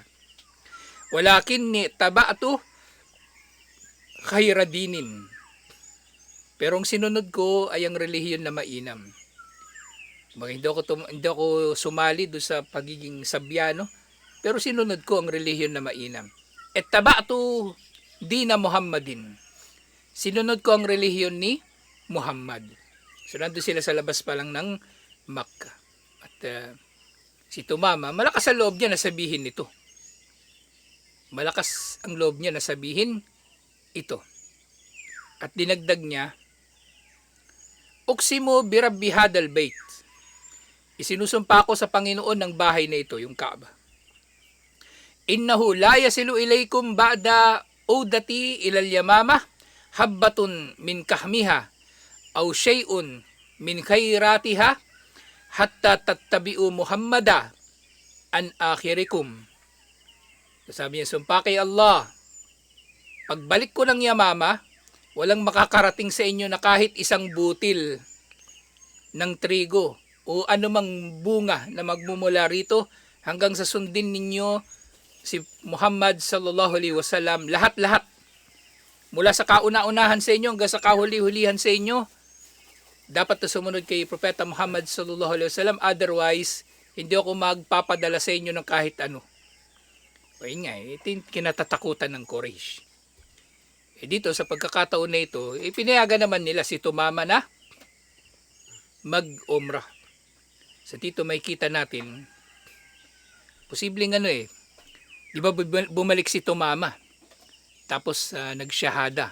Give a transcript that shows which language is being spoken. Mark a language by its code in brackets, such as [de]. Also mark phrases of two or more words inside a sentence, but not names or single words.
[ar] ولكني تبعت خير دين. [tl] Pero ang sinunod ko ay ang relihiyon na mainam. Hindi ako sumali doon sa pagiging Sabyano, pero sinunod ko ang relihiyon na mainam. [ar] تبعت دين محمد. [tl] Sinunod ko ang relihiyon ni Muhammad. So nandun sila sa labas pa lang ng Makkah. At si Tumama, malakas ang loob niya na sabihin ito. Malakas ang loob niya na sabihin ito. At dinagdag niya, [ar] أقسم برب هذا البيت. [tl] Isinusumpa ko sa Panginoon ng bahay na ito, yung Kaaba. [ar] إنه لا يصل إليكم بعد عودتي إلى اليمامة حبة من قمحها أو شيء من خيراتها حتى تتبعوا محمدا عن آخركم. [tl] Sabi niya, sumpa kay Allah, pagbalik ko ng Yamama, walang makakarating sa inyo na kahit isang butil ng trigo o anumang bunga na magmumula rito hanggang sa sundin ninyo si Muhammad [ar] صلى الله عليه وسلم, [tl] lahat-lahat mula sa kauna-unahan sa inyo hanggang sa kahuli-hulihan sa inyo, dapat na sumunod kay Propeta Muhammad [ar] صلى الله عليه وسلم, [tl] otherwise hindi ako magpapadala sa inyo ng kahit ano. O yun nga, ito yung kinatatakutan ng Quraysh. Dito sa pagkakataon na ito, pinayagan naman nila si Tumama na mag-umrah. Sa dito may kita natin, posibleng di ba bumalik si Tumama, tapos nagsyahada.